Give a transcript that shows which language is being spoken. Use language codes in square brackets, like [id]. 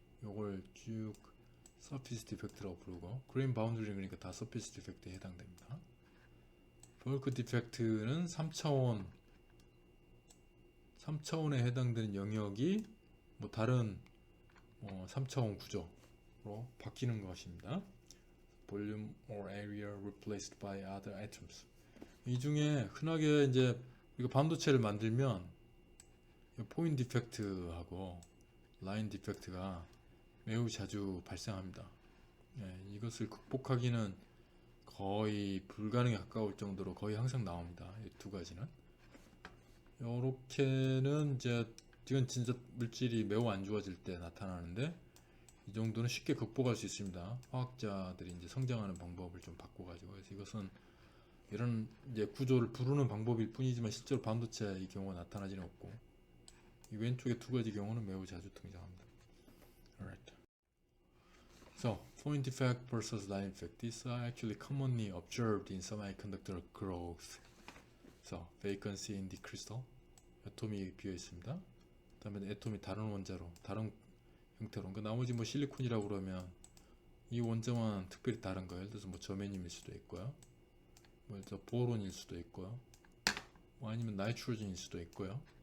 [ko] 요걸 쭉 surface defect라고 부르고, grain boundary 그러니까 다 surface defect에 해당됩니다. bulk defect는 3차원에 해당되는 영역이 뭐 다른 3차원 구조로 바뀌는 것입니다. [en] volume or area replaced by other atoms. [ko] 이 중에 흔하게 이제 이거 반도체를 만들면 포인트 디펙트하고 라인 디펙트가 매우 자주 발생합니다. 이것을 극복하기는 거의 불가능에 가까울 정도로 거의 항상 나옵니다. 이 두 가지는. 요렇게는 이제 이건 진짜 물질이 매우 안 좋아질 때 나타나는데, 이 정도는 쉽게 극복할 수 있습니다. 화학자들이 이제 성장하는 방법을 좀 바꿔가지고. 그래서 이것은 이런 이제 구조를 부르는 방법일 뿐이지만 실제로 반도체 이 경우가 나타나지는 없고, 이 왼쪽의 두 가지 경우는 매우 자주 등장합니다. [en] Alright. So, point defect versus line defect. These are actually commonly observed in semiconductor growth. So, vacancy in the crystal. [ko] 애톰이 비어 있습니다. 그 다음에 애톰이 다른 원자로, 다른 형태로. 그러니까 나머지 뭐 실리콘이라고 그러면 이 원자만 특별히 다른 거예요. 예를 들어서 뭐 저메늄일 수도 있고요. 뭐 예를 들어 보론일 수도 있고요. 뭐 아니면 나이트로젠일 수도 있고요.